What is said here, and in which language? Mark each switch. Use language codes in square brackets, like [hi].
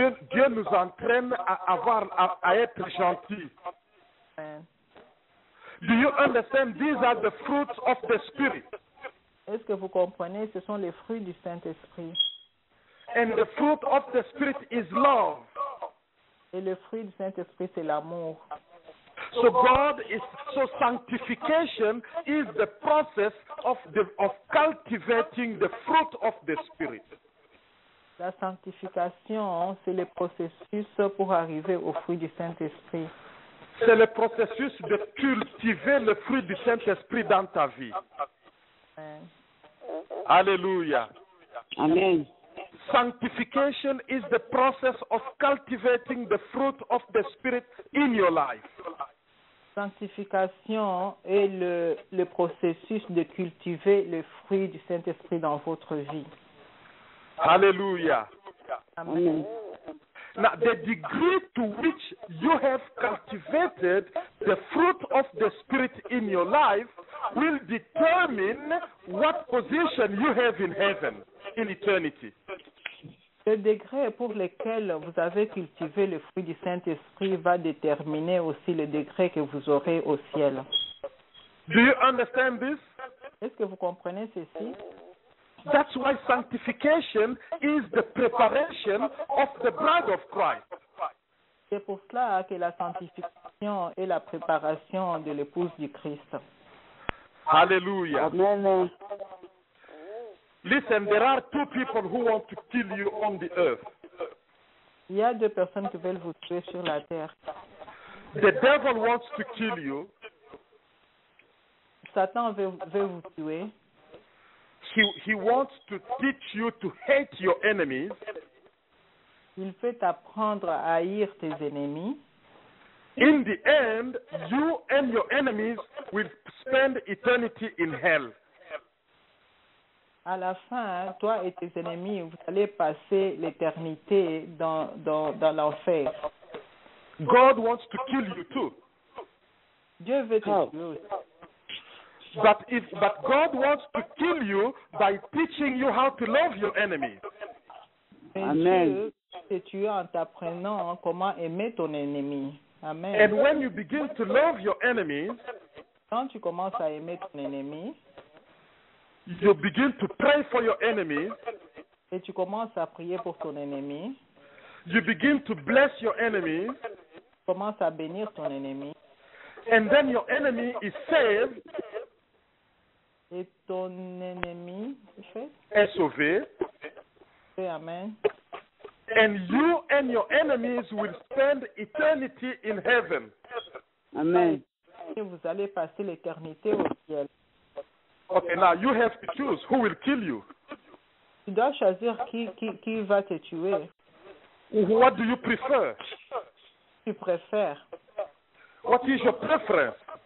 [fr] Dieu nous entraîne à être gentils. Amen. [en] Do you understand? These are the fruits of the Spirit. [fr] Est-ce que vous comprenez? Ce sont les fruits du Saint-Esprit. [en] And the fruit of the Spirit is love. [fr] Et le fruit du Saint-Esprit, c'est l'amour. [en] So sanctification is the process of cultivating the fruit of the Spirit. [fr] La sanctification, c'est le processus pour arriver au fruit du Saint-Esprit. C'est le processus de cultiver le fruit du Saint-Esprit dans ta vie. Amen. Alléluia. Amen. [en] Sanctification is the process of cultivating the fruit of the Spirit in your life. [fr] Sanctification est le processus de cultiver le fruit du Saint-Esprit dans votre vie. Hallelujah. Amen. [en] Now, the degree to which you have cultivated the fruit of the Spirit in your life will determine what position you have in heaven, in eternity. [fr] Le degré pour lequel vous avez cultivé le fruit du Saint-Esprit va déterminer aussi le degré que vous aurez au ciel. [en] Do you understand this? [fr] Est-ce que vous comprenez ceci? [en] That's why sanctification is the preparation of the bride of Christ. [fr] C'est pour cela que la sanctification est la préparation de l'épouse du Christ. Hallelujah. Amen. [en] Listen, there are two people who want to kill you on the earth. [fr] Il y a deux personnes qui veulent vous tuer sur la terre. [en] The devil wants to kill you. [fr] Satan veut vous tuer. [en] He wants to teach you to hate your enemies. [fr] Il peut t'apprendre à haïr tes ennemis. [en] In the end, you and your enemies will spend eternity in hell. [fr] À la fin, toi et tes ennemis, vous allez passer l'éternité dans l'enfer. [en] God wants to kill you too. [fr] Dieu veut te [en] How? [fr] tuer aussi. [en] But God wants to kill you by teaching you how to love your enemies. [fr] Mais Amen. Dieu te tue en t'apprenant comment aimer ton ennemi. Amen. [en] And when you begin to love your enemies, [fr] Quand tu commences à aimer ton ennemi [en] you begin to pray for your enemies. [fr] et tu commences à prier pour ton ennemi, [en] You begin to bless your enemies. [fr] tu commences à bénir ton ennemi [en] And then your enemy is saved, [fr] et ton ennemi est sauvé. Amen. [en] And you and your enemies will spend eternity in heaven. Amen. [fr] Et vous allez passer l'éternité au ciel. [en] Okay, now you have to choose who will kill you. [fr] Tu dois choisir qui va te tuer. [en] What do you prefer? [fr] Tu préfères. [en] What is your preference?